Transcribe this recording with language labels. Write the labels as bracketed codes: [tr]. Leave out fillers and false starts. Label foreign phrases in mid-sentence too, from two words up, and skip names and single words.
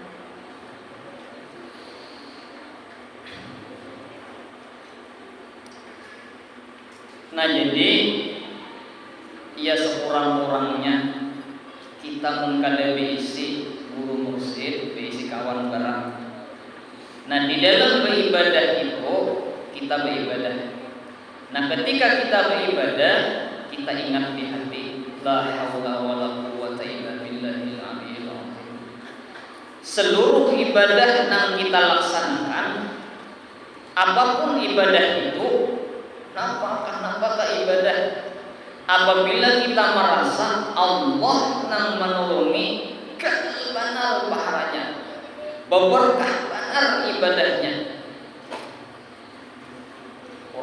[bjn] Nah jadi ya sekurang-kurangnya kita mengkada beisi guru mursyid, beisi kawan barang. [id] Nah di dalam beribadah itu kita beribadah. Nah ketika kita beribadah kita ingat di hati [ar] لا حول ولا قوة إلا بالله العلي العظيم. [id] Seluruh ibadah yang kita laksanakan apapun ibadah itu apakah ibadah apabila kita merasa Allah yang menolongi benar pahalanya berkah benar ibadahnya.